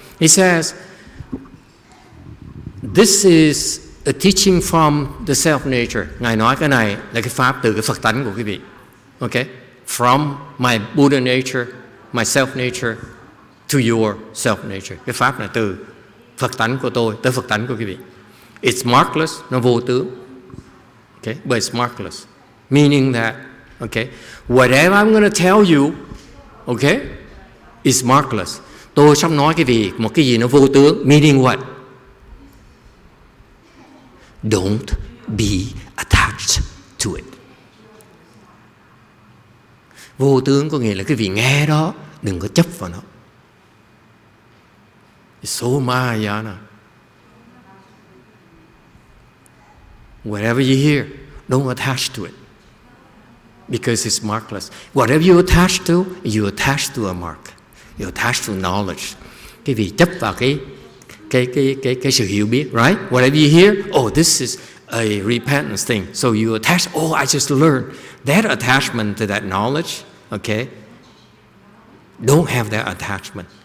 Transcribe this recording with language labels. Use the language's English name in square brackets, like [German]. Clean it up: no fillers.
[English] He says, this is a teaching from the self-nature. [Vietnamese] Ngài nói cái này là cái pháp từ cái Phật tánh của quý vị. [English] Okay? From my Buddha nature, my self-nature to your self-nature. [Vietnamese] Cái pháp này từ Phật tánh của tôi tới Phật tánh của quý vị. [English] It's markless, [Vietnamese] nó vô tướng. [English] Okay? But it's markless. Meaning that, okay, whatever I'm going to tell you, okay, is markless. [Vietnamese] Tôi sắp nói một cái gì nó vô tướng. [English] Meaning what? Don't be attached to it. [Vietnamese] Vô tướng có nghĩa là cái vị nghe đó, đừng có chấp vào nó. [English] It's so Mahayana. Whatever you hear, don't attach to it. Because it's markless. Whatever you attach to, you attach to a mark. You attach to knowledge. [Vietnamese] Cái vị chấp vào cái sự hiểu biết, right? [English] Whatever you hear, oh, this is a repentance thing. So you attach, oh, I just learned. That attachment to that knowledge, okay? Don't have that attachment.